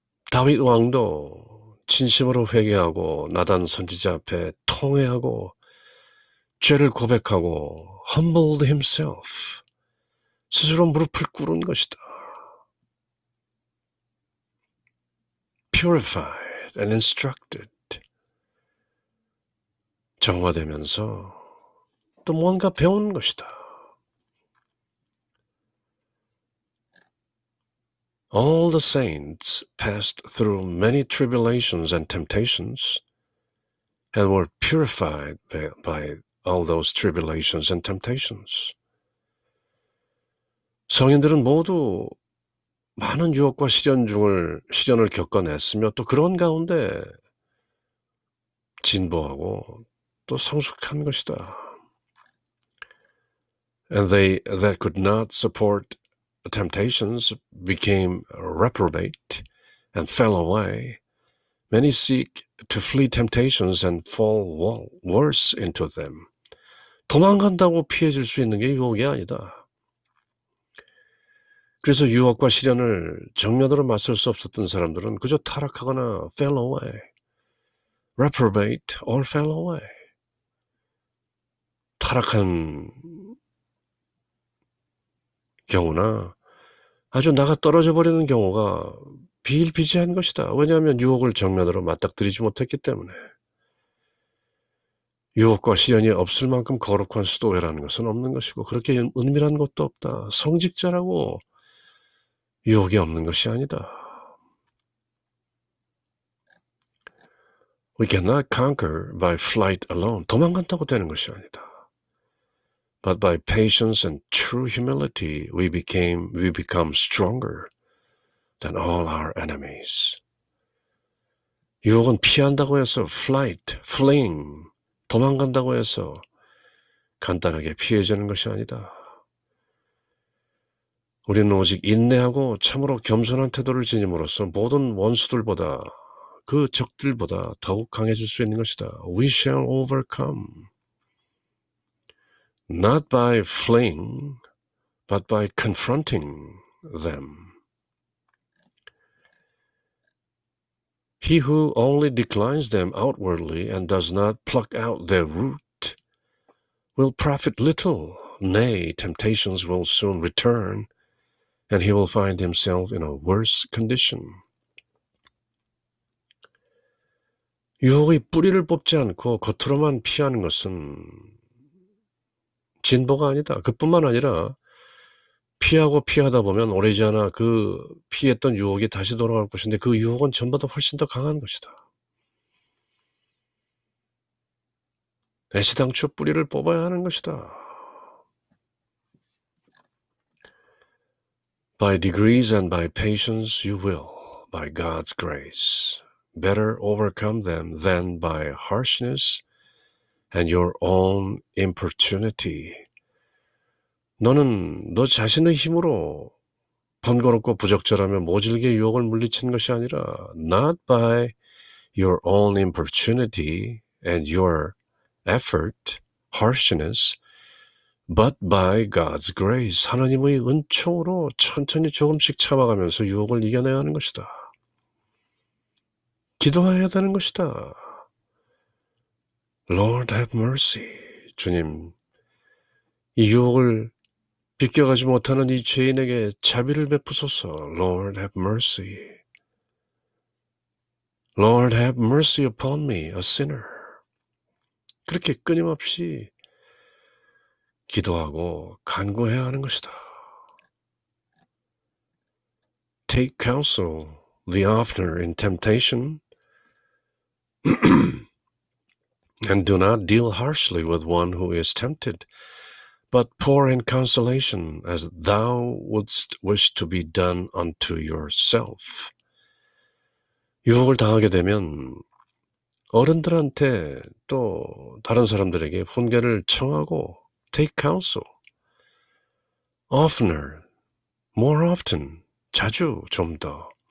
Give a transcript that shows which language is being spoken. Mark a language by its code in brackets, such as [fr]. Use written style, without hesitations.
[ko] 다윗 왕도 진심으로 회개하고 나단 선지자 앞에 통회하고 죄를 고백하고 [en] humbled himself, [ko] 스스로 무릎을 꿇은 것이다. [en] purified and instructed, [ko] 정화되면서 또 뭔가 배우는 것이다. [en] All the saints passed through many tribulations and temptations and were purified by all those tribulations and temptations. [ko] 성인들은 모두 많은 유혹과 시련을 겪어냈으며 또 그런 가운데 진보하고 또 성숙한 것이다. [en] And they that could not support temptations became reprobate and fell away. Many seek to flee temptations and fall worse into them. [ko] 도망간다고 피해질 수 있는 게 유혹이 아니다. 그래서 유혹과 시련을 정면으로 맞설 수 없었던 사람들은 그저 타락하거나 [en] fell away, reprobate or fell away. [ko] 타락한 경우나 아주 나가 떨어져 버리는 경우가 비일비재한 것이다. 왜냐하면 유혹을 정면으로 맞닥뜨리지 못했기 때문에. 유혹과 시련이 없을 만큼 거룩한 수도회라는 것은 없는 것이고 그렇게 은밀한 것도 없다. 성직자라고 유혹이 없는 것이 아니다. [en] We cannot conquer by flight alone. [ko] 도망간다고 되는 것이 아니다. [en] But by patience and true humility we become stronger than all our enemies. [ko] 유혹은 피한다고 해서 [en] flight, fleeing, [ko] 도망간다고 해서 간단하게 피해지는 것이 아니다. 우리는 오직 인내하고 참으로 겸손한 태도를 지님으로써 모든 원수들보다 그 적들보다 더욱 강해질 수 있는 것이다. [en] We shall overcome. Not by fleeing, but by confronting them. He who only declines them outwardly and does not pluck out their root will profit little. Nay, temptations will soon return, and he will find himself in a worse condition. [ko] 유혹의 뿌리를 뽑지 않고 겉으로만 피하는 것은 진보가 아니다. 그뿐만 아니라 피하고 피하다 보면 오래지 않아 그 피했던 유혹이 다시 돌아올 것인데 그 유혹은 전보다 훨씬 더 강한 것이다. 애시당초 뿌리를 뽑아야 하는 것이다. [en] By degrees and by patience you will, by God's grace, better overcome them than by harshness and your own importunity. [ko] 너는 너 자신의 힘으로 번거롭고 부적절하며 모질게 유혹을 물리치는 것이 아니라 [en] not by your own importunity and your effort, harshness, but by God's grace. [ko] 하나님의 은총으로 천천히 조금씩 참아가면서 유혹을 이겨내야 하는 것이다. 기도해야 되는 것이다. [en] Lord have mercy. [ko] 주님, 이 유혹을 비껴가지 못하는 이 죄인에게 자비를 베푸소서. [en] Lord have mercy. Lord have mercy upon me, a sinner. [ko] 그렇게 끊임없이 기도하고 간구해야 하는 것이다. [en] Take counsel the oftener in temptation and do not deal harshly with one who is tempted, but pour in consolation as thou wouldst wish to be done unto yourself. [ko] 유혹을 당하게 되면 어른들한테 또 다른 사람들에게 훈계를 청하고 [en] take counsel. oftener, more often, [ko] 자주 좀 더.